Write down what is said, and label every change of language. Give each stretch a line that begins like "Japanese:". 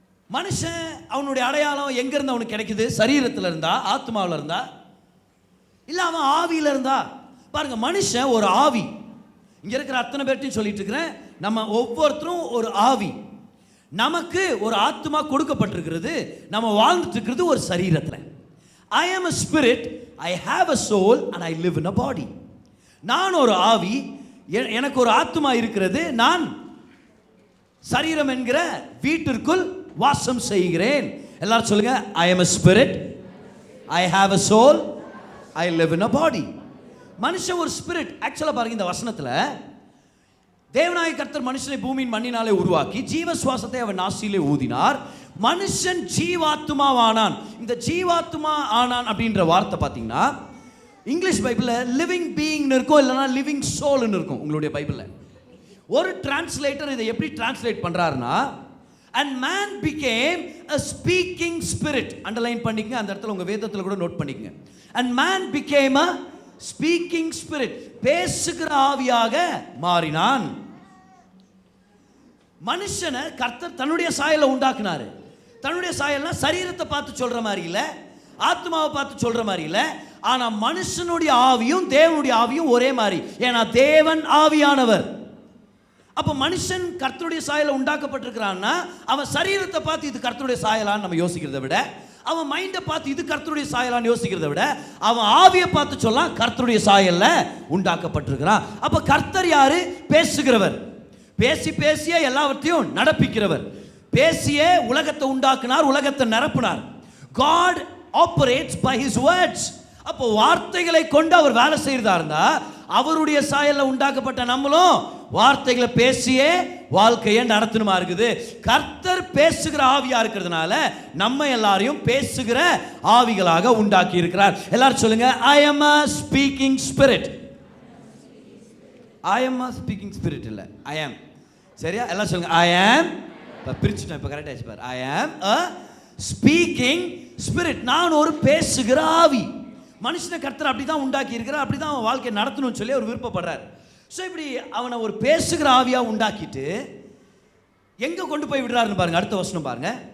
Tamil: மனுஷன் அவனுடைய அடையாளம் எங்க இருந்து அவனுக்கு கிடைக்குது? சரீரத்தில் இருந்தா, ஆத்மாவில் இருந்தா, இல்ல அவன் ஆவியில இருந்தா? பாருங்க, மனுஷன் ஒரு ஆவி. இங்க இருக்கிற அத்தனை பேர்ட்டையும் சொல்லிட்டு இருக்கிறேன், நம்ம ஒவ்வொருத்தரும் ஒரு ஆவி. நமக்கு ஒரு ஆத்மா கொடுக்கப்பட்டிருக்கிறது, நம்ம வாழ்ந்துட்டு இருக்கிறது ஒரு சரீரத்தில்.
English: I am a spirit, I have a soul and I live in a body.
Tamil: நான் ஒரு ஆவி, எனக்கு ஒரு ஆத்மா இருக்கிறது, நான் சரீரம் என்கிற வீட்டிற்குள் வாசம் செய்கிறேன். எல்லாரும் சொல்லுங்க,
English: I am a spirit, I have a soul, I live in a body.
Tamil: மனுஷன் ஒரு ஸ்பிரிட். ஆக்சுவலாக பாருங்க, இந்த வசனத்தில் தேவனாகிய கர்த்தர் மனுஷனை பூமியின் மண்ணினாலே உருவாக்கி ஜீவ சுவாசத்தை அவன் நாசியிலே ஊதினார், மனுஷன் ஜீவாத்மாவானான். இந்த ஜீவாத்மா ஆனான் அப்படின்ற வார்த்தை பார்த்தீங்கன்னா இங்கிலீஷ் பைபிளில் லிவிங் பீயிங்னு இருக்கும், இல்லைனா லிவிங் சோல்னு இருக்கும். உங்களுடைய பைபிளில் ஒரு டிரான்ஸ்லேட்டர் இதை எப்படி டிரான்ஸ்லேட் பண்றாருன்னா,
English: and man became a speaking spirit.
Tamil: Underline பண்ணிக்கங்க, அந்த இடத்துல உங்க வேதத்தில் கூட நோட் பண்ணிக்கங்க.
English: and man became a speaking spirit,
Tamil: பேசுகிற ஆவியாக மாறினான். மனுஷனை கர்த்தர் தன்னுடைய சாயலை உண்டாக்குனாரு. தன்னுடைய சாயல்னா சரீரத்தை பார்த்து சொல்ற மாதிரி இல்ல, ஆத்மாவை பார்த்து சொல்ற மாதிரி இல்ல. ஆனா மனுஷனுடைய ஆவியும் தேவனுடைய ஆவியும் ஒரே மாதிரி. ஏன்னா தேவன் ஆவியானவர். அப்ப மனுஷன் கர்த்தருடைய சாயலை உண்டாக்கப்பட்டிருக்கிறான்னா அவன் சரீரத்தை பார்த்து இது கர்த்தருடைய சாயலான்னு நம்ம யோசிக்கிறதை விட, அவன் மைண்டை பார்த்து இது கர்த்தருடைய சாயலான்னு யோசிக்கிறதை விட, அவன் ஆவியை பார்த்து சொல்லலாம் கர்த்தருடைய சாயல்ல உண்டாக்கப்பட்டிருக்கிறான். அப்ப கர்த்தர் யாரு? பேசுகிறவர். பேசி பேசிய எல்லாவற்றையும் நடப்பிக்கிறவர். பேசியே உலகத்தை உண்டாக்குனார், உலகத்தை நிரப்பினார்.
English: God operates by his words.
Tamil: அப்போ வார்த்தைகளை கொண்டு அவர் வேலை செய்யறதா இருந்தா, அவருடைய சாயல்ல உண்டாக்கப்பட்ட நம்மளும் வார்த்தைகளை பேசியே வாழ்க்கையை நடத்தணுமா இருக்குது. கர்த்தர் பேசுகிற ஆவியா இருக்கிறதுனால நம்ம எல்லாரையும் பேசுகிற ஆவிகளாக உண்டாக்கி இருக்கிறார். எல்லாரும் சொல்லுங்க,
English: I am a speaking spirit. I am a speaking spirit
Tamil: இல்ல,
English: I am.
Tamil: சரியா? எல்லாம் சொல்லுங்க,
English: I am.
Tamil: பிரிச்சுட்டேன், இப்போ கரெக்ட் ஆச்சு பாரு.
English: I am a speaking spirit.
Tamil: நான் ஒரு பேசுகிற ஆவி. மனுஷனை கர்த்தர் அப்படிதான் உண்டாக்கி இருக்கிறார், அப்படிதான் அவன் வாழ்க்கையை நடத்தணும்னு சொல்லி அவர் விருப்பப்படுறார். ஸோ இப்படி அவனை ஒரு பேசுகிற ஆவியா உண்டாக்கிட்டு எங்க கொண்டு போய் விடுறாருன்னு பாருங்க. அடுத்த வசனம் பாருங்க.